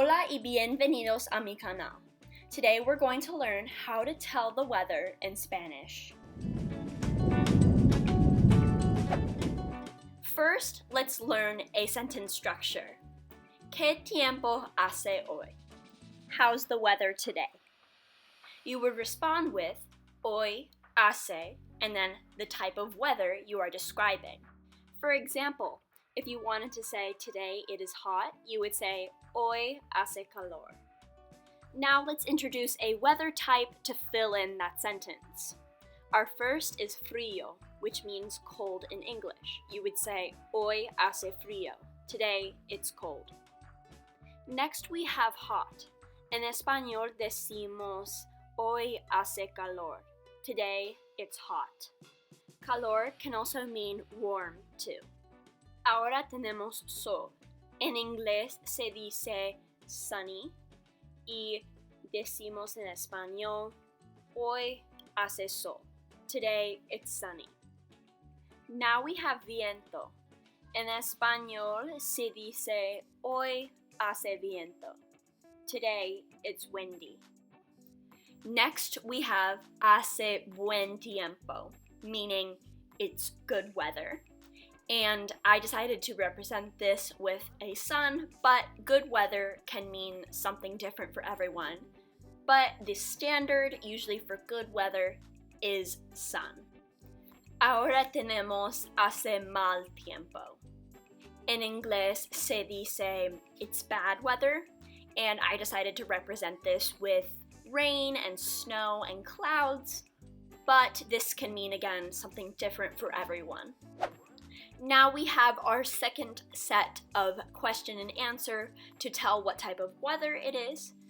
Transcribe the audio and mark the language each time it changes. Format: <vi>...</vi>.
<es>y bienvenidos a mi canal.</es> <en>Today we're going to learn how to tell the weather in Spanish. First, let's learn a sentence structure. ¿Qué tiempo hace hoy? How's the weather today? You would respond with hoy hace and then the type of weather you are describing. For example, if you wanted to say today it is hot, you would say hoy hace calor. Now let's introduce a weather type to fill in that sentence. Our first is frío, which means cold in English. You would say hoy hace frío. Today it's cold. Next we have hot.</en> <es>En español decimos hoy hace calor.</es> <en>Today it's hot. Calor can also mean warm too.</en> <es>Ahora tenemos sol. En inglés se dice sunny y decimos en español hoy hace sol.</es> <en>Today it's sunny. Now we have viento.</en> <es>En español se dice hoy hace viento.</es> <en>Today it's windy. Next we have hace buen tiempo, meaning it's good weather. And I decided to represent this with a sun, but good weather can mean something different for everyone. But the standard, usually for good weather, is sun.</en> <es>Ahora tenemos hace mal tiempo. En inglés se dice</es> <en>it's bad weather, and I decided to represent this with rain and snow and clouds, but this can mean again something different for everyone. Now we have our second set of question and answer to tell what type of weather it is.</en>